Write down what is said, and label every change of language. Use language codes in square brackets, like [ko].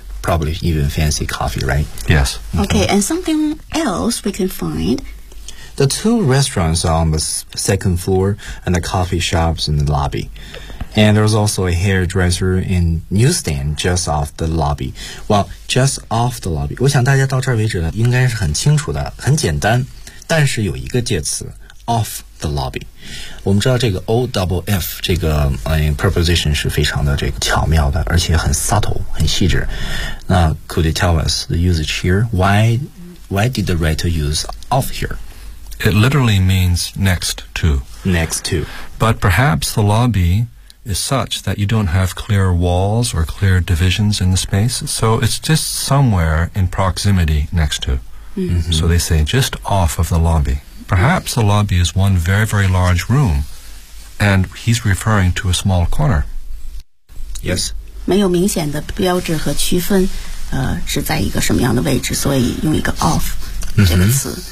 [en] Probably even fancy coffee, right? Yes. Okay, and something else we can find? The two restaurants are on the second floor and the coffee shops in the lobby. And there's also a hairdresser and newsstand just off the lobby. Well, just off the lobby. [zh] 我想大家到这儿为止呢，应该是很清楚的，很简单。但是有一个介词 [en] off the lobby. [zh] 我们知道这个 OFF 这个preposition 是非常的这个巧妙的，而且很 subtle, 很细致。 [en] 那 could you tell us the usage here? Why did the writer use off here? It literally means next to. Next to. But perhaps the lobby is such that you don't have clear walls or clear divisions in the space, so it's just somewhere in proximity next to. So they say just off of the lobby. Perhaps the lobby is one very, very large room, and he's referring to a small corner. Yes. [zh] 没有明显的标志和区分，是在一个什么样的位置，所以用一个 off 这个词。